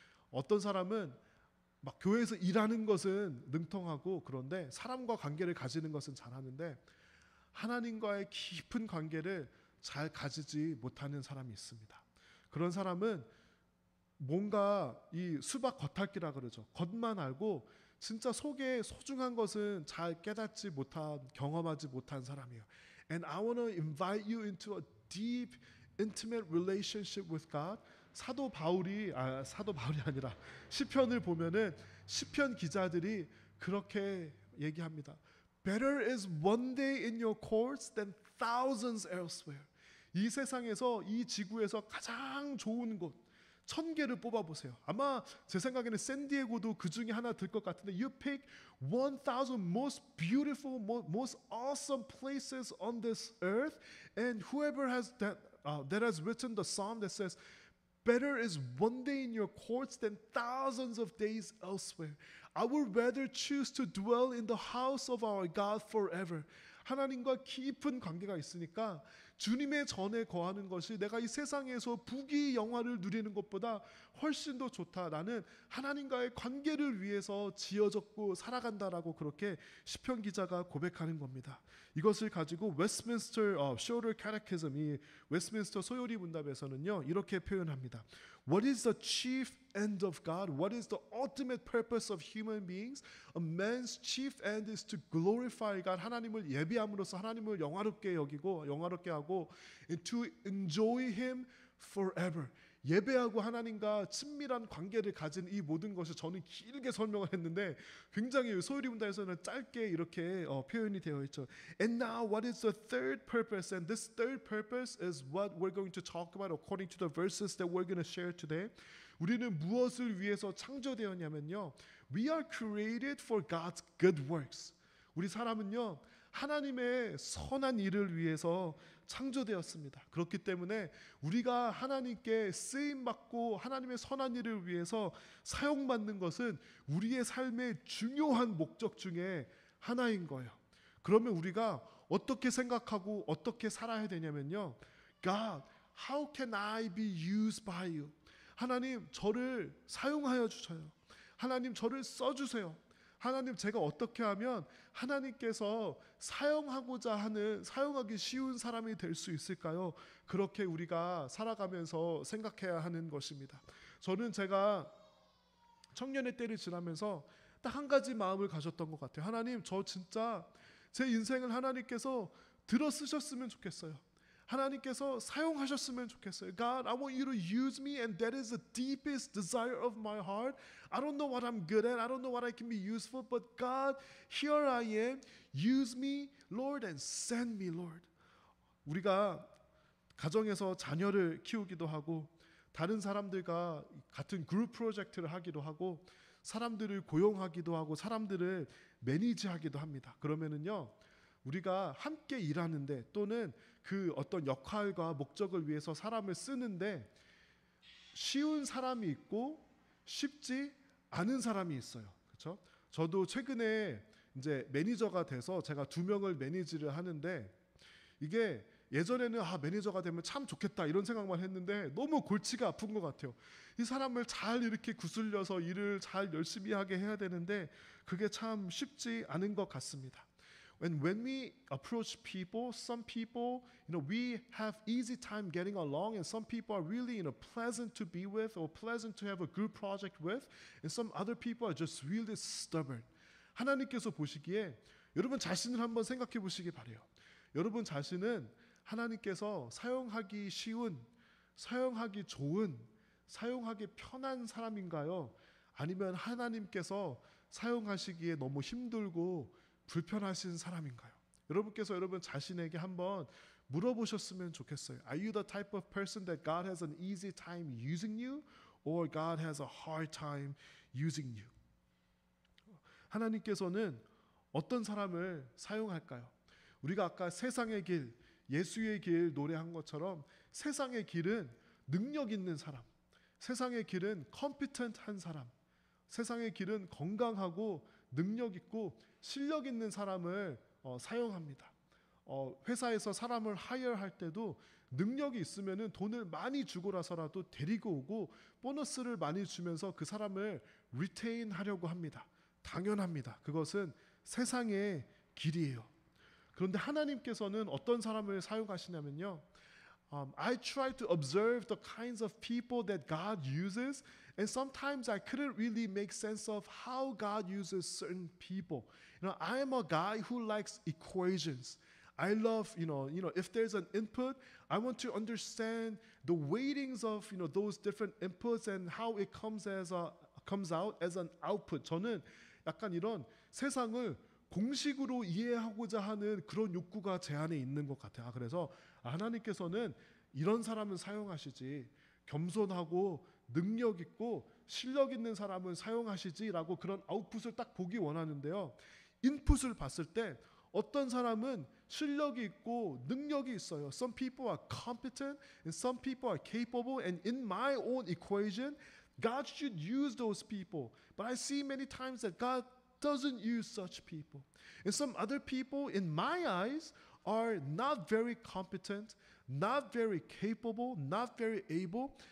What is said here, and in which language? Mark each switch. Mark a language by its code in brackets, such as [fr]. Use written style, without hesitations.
[ko] 어떤 사람은 막 교회에서 일하는 것은 능통하고 그런데 사람과 관계를 가지는 것은 잘하는데 하나님과의 깊은 관계를 잘 가지지 못하는 사람이 있습니다. 그런 사람은 뭔가 이 수박 겉핥기라 그러죠. 겉만 알고 진짜 속에 소중한 것은 잘 깨닫지 못한, 경험하지 못한 사람이에요. [en] And I want to invite you into a deep, intimate relationship with God. [ko] 사도 바울이 아니라 시편을 보면은 시편 기자들이 그렇게 얘기합니다. [en] Better is one day in your courts than thousands elsewhere. [ko] 이 세상에서, 이 지구에서 가장 좋은 곳 1000개를 뽑아보세요. 아마 제 생각에는 샌디에고도 그 중에 하나 들 것 같은데, [en] You pick 1000 most beautiful, most awesome places on this earth, and whoever has that has written the psalm that says, Better is one day in your courts than thousands of days elsewhere. I would rather choose to dwell in the house of our God forever. [ko] 하나님과 깊은 관계가 있으니까 주님의 전에 거하는 것이 내가 이 세상에서 부귀 영화를 누리는 것보다 훨씬 더 좋다. 나는 하나님과의 관계를 위해서 지어졌고 살아간다라고 그렇게 시편 기자가 고백하는 겁니다. 이것을 가지고 웨스트민스터 Shorter Catechism, 이 웨스트민스터 소요리 문답에서는요 이렇게 표현합니다. [en] What is the chief end of God? What is the ultimate purpose of human beings? A man's chief end is to glorify God. [ko] 하나님을 예비함으로써 하나님을 영화롭게 여기고 영화롭게 하고, [en] and to enjoy Him forever. [ko] 예배하고 하나님과 친밀한 관계를 가진 이 모든 것을 저는 길게 설명을 했는데 굉장히 소유리 문답에서는 짧게 이렇게 표현이 되어 있죠. [en] And now what is the third purpose? And this third purpose is what we're going to talk about according to the verses that we're going to share today. [ko] 우리는 무엇을 위해서 창조되었냐면요, [en] We are created for God's good works. [ko] 우리 사람은요 하나님의 선한 일을 위해서 창조되었습니다. 그렇기 때문에 우리가 하나님께 쓰임받고 하나님의 선한 일을 위해서 사용받는 것은 우리의 삶의 중요한 목적 중에 하나인 거예요. 그러면 우리가 어떻게 생각하고 어떻게 살아야 되냐면요, [en] God, how can I be used by you? [ko] 하나님, 저를 사용하여 주셔요. 하나님, 저를 써주세요. 하나님, 제가 어떻게 하면 하나님께서 사용하고자 하는, 사용하기 쉬운 사람이 될 수 있을까요? 그렇게 우리가 살아가면서 생각해야 하는 것입니다. 저는 제가 청년의 때를 지나면서 딱 한 가지 마음을 가졌던 것 같아요. 하나님, 저 진짜 제 인생을 하나님께서 들어 쓰셨으면 좋겠어요. 하나님께서 사용하셨으면 좋겠어요. [en] God, I want you to use me, and that is the deepest desire of my heart. I don't know what I'm good at. I don't know what I can be useful, but God, here I am. Use me, Lord, and send me, Lord. [ko] 우리가 가정에서 자녀를 키우기도 하고 다른 사람들과 같은 그룹 프로젝트를 하기도 하고 사람들을 고용하기도 하고 사람들을 매니지하기도 합니다. 그러면은요, 우리가 함께 일하는데 또는 그 어떤 역할과 목적을 위해서 사람을 쓰는데 쉬운 사람이 있고 쉽지 않은 사람이 있어요. 그렇죠? 저도 최근에 이제 매니저가 돼서 제가 2명을 매니지를 하는데 이게 예전에는 매니저가 되면 참 좋겠다 이런 생각만 했는데 너무 골치가 아픈 것 같아요. 이 사람을 잘 이렇게 구슬려서 일을 잘 열심히 하게 해야 되는데 그게 참 쉽지 않은 것 같습니다. [en] And when we approach people, some people, we have easy time getting along, and some people are really, pleasant to be with or pleasant to have a good project with, and some other people are just really stubborn. [ko] 하나님께서 보시기에 여러분 자신을 한번 생각해 보시기 바래요. 여러분 자신은 하나님께서 사용하기 쉬운, 사용하기 좋은, 사용하기 편한 사람인가요? 아니면 하나님께서 사용하시기에 너무 힘들고 불편하신 사람인가요? 여러분께서 여러분 자신에게 한번 물어보셨으면 좋겠어요. [en] Are you the type of person that God has an easy time using you, or God has a hard time using you? [ko] 하나님께서는 어떤 사람을 사용할까요? 우리가 아까 세상의 길, 예수의 길 노래한 것처럼 세상의 길은 능력 있는 사람, 세상의 길은 컴피턴트한 사람, 세상의 길은 건강하고 능력 있고 실력 있는 사람을 사용합니다. 회사에서 사람을 하이어할 때도 능력이 있으면은 돈을 많이 주고라서라도 데리고 오고 보너스를 많이 주면서 그 사람을 리테인 하려고 합니다. 당연합니다. 그것은 세상의 길이에요. 그런데 하나님께서는 어떤 사람을 사용하시냐면요, [en] I try to observe the kinds of people that God uses, And sometimes I couldn't really make sense of how God uses certain people. I am a guy who likes equations. I love, if there's an input, I want to understand the weightings of, those different inputs and how it comes out as an output. [ko] 저는 약간 이런 세상을 공식으로 이해하고자 하는 그런 욕구가 제 안에 있는 것 같아요. 그래서 하나님께서는 이런 사람은 사용하시지, 겸손하고 능력 있고 실력 있는 사람은 사용하시지라고 그런 아웃풋을 딱 보기 원하는데요. 인풋을 봤을 때 어떤 사람은 실력이 있고 능력이 있어요. [en] Some people are competent and some people are capable, and in my own equation, God should use those people. But I see many times that God doesn't use such people. And some other people, in my eyes, are not very competent, not very capable, not very able.